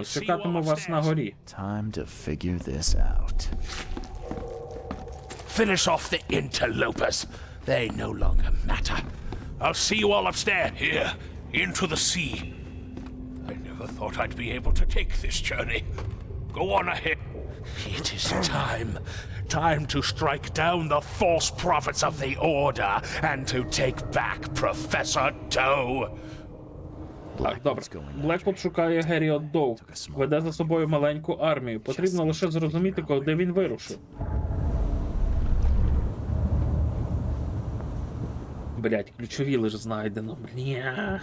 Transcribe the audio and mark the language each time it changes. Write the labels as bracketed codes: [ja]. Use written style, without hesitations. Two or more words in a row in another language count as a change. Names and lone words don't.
[uk] Чекатиму вас на горі. [en] Time to figure this out. Finish off the interlopers. They no longer matter. I'll see you all upstairs. Here, into the sea. I never thought I'd be able to take this journey. Go on ahead. It is time. Time to strike down the false prophets of the Order and to take back Professor Doe. [uk] Так, добре. Блеквуд шукає Геріот Доу. Веде за собою маленьку армію. Потрібно лише зрозуміти, куди він вирушив. Блять, ключові лише знайдено. Бля.